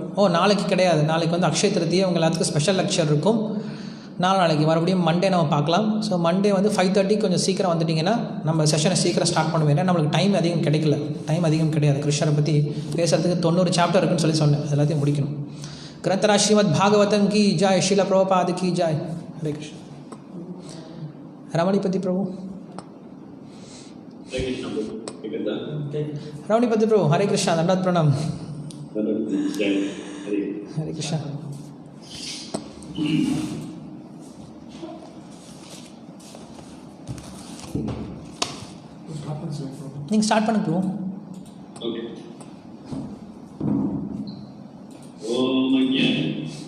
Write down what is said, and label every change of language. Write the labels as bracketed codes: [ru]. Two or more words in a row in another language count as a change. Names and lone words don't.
[ta] நாளைக்கு கிடையாது, நாளைக்கு வந்து அக்ஷய திருத்தியை, உங்கள் எல்லாத்துக்கும் [en] special lecture [ta] இருக்கும். நாளைக்கு மறுபடியும் மண்டே நம்ம பார்க்கலாம். [en] so Monday [ta] வந்து 5:30 கொஞ்சம் சீக்கிரம் வந்துட்டிங்கன்னா நம்ம செஷனை சீக்கிரம் ஸ்டார்ட் பண்ணுவேன். ஏன்னா நம்மளுக்கு டைம் அதிகம் கிடையாது. கிருஷ்ணரை பற்றி பேசுகிறதுக்கு 90 சாப்டர் இருக்குன்னு சொல்லி சொன்னேன். எல்லாத்தையும் முடிக்கணும். [hi] ग्रंथराज श्रीमद् भागवतम की जय, श्रील प्रभुपाद की जय. हरे कृष्ण. रमणीपति प्रभु. रमणीपति प्रभु, हरे कृष्णा, दंडवत प्रणाम. हरे कृष्णा. [ta] நீங்கள் ஸ்டார்ட் பண்ணுங்க ப்ரோ. ஓகே. ஓம் அக்ஞான